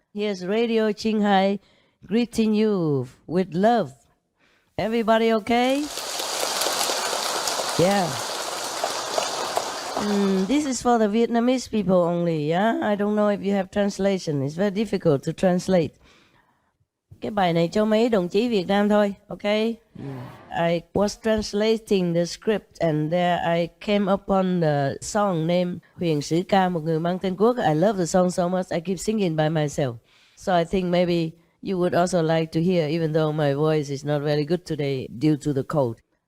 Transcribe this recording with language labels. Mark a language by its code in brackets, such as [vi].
[en] Here's Radio Qinghai greeting you with love. Everybody okay? Yeah. This is for the Vietnamese people only, yeah? I don't know if you have translation. It's very difficult to translate. [vi] Cái bài này cho mấy đồng chí Việt Nam thôi, okay? [en] I was translating the script and there I came upon the song named Huyền Sứ Ca Một Người Mang Tên Quốc. I love the song so much, I keep singing by myself. So I think maybe you would also like to hear, even though my voice is not very good today due to the cold.